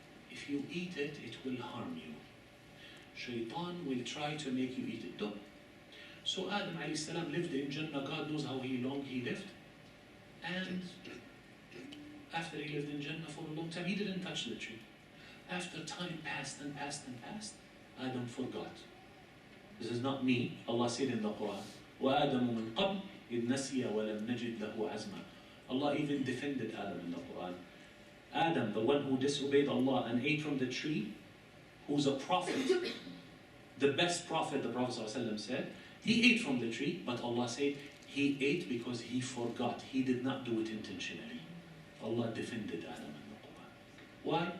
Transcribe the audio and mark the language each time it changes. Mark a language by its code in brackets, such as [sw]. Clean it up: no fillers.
[en] If you eat it, it will harm you. Shaitan will try to make you eat it. Don't. So Adam alayhi salam lived in Jannah. God knows how long he lived. And after he lived in Jannah for a long time, he didn't touch the tree. After time passed and passed and passed, Adam forgot. This is not me. [ar] Allah said in the Quran, وَآدَمُ مِنْ قَبْلِ إِذْ نَسِيَ وَلَمْ نَجِدْ لَهُ عَزْمًا. [en] Allah even defended Adam in the Quran. Adam, the one who disobeyed Allah and ate from the tree, who's a prophet, the best prophet, the Prophet ﷺ said, he ate from the tree, but Allah said he ate because he forgot. He did not do it intentionally. Allah defended Adam in the Quran. Why?